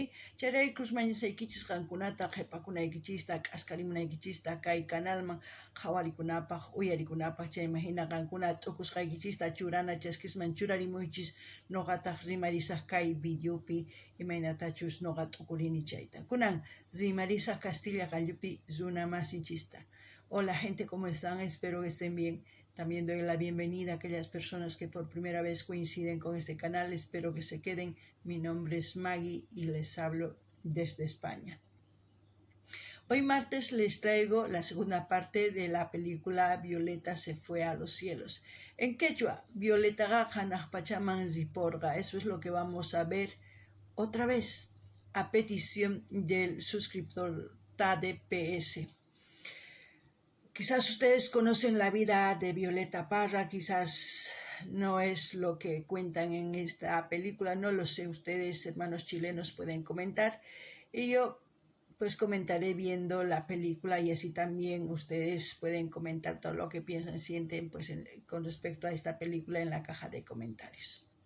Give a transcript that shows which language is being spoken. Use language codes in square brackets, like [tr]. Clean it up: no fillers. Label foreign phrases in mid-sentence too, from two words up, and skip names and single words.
[qu] Chayraykus mañasaykichis qankunata qhipakunaykichista k'askarimunaykichista kay canalman qhawarikunapaq uyarikunapaq chayma hina qankuna t'ukusqaykichista churana chaskisman churarimuychis ñuqataq rimarisaq kay videopi imaynatachus ñuqa t'ukurini chayta kunan rimarisaq Castilla qallupi runa masinchista. [es] Hola gente, ¿cómo están? Espero que estén bien. También doy la bienvenida a aquellas personas que por primera vez coinciden con este canal. Espero que se queden. Mi nombre es Maggie y les hablo desde España. Hoy martes les traigo la segunda parte de la película Violeta se fue a los cielos. En quechua, [qu] Violeta hanaq pachaman riporqa. [es] Eso es lo que vamos a ver otra vez a petición del suscriptor TADPS. Quizás ustedes conocen la vida de Violeta Parra, quizás no es lo que cuentan en esta película, no lo sé, ustedes hermanos chilenos pueden comentar y yo pues comentaré viendo la película y así también ustedes pueden comentar todo lo que piensan, sienten pues con respecto a esta película en la caja de comentarios.